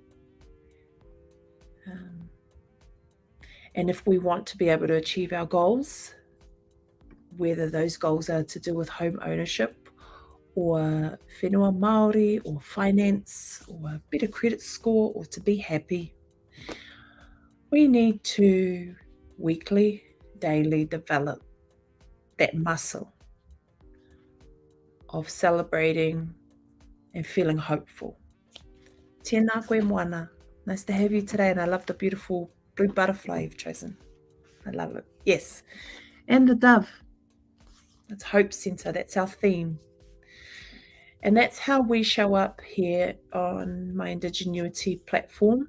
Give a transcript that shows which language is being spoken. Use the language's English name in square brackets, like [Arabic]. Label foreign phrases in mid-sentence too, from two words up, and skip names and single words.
[English] And if we want to be able to achieve our goals, whether those goals are to do with home ownership or [Māori] whenua Māori [English] or finance or a better credit score or to be happy, we need to weekly, daily develop that muscle of celebrating and feeling hopeful. [Māori] Tēnā koe moana. [English] Nice to have you today, and I love the beautiful blue butterfly you've chosen. I love it. Yes. And the dove. That's Hope Centre. That's our theme. And that's how we show up here on my Indigenuity platform.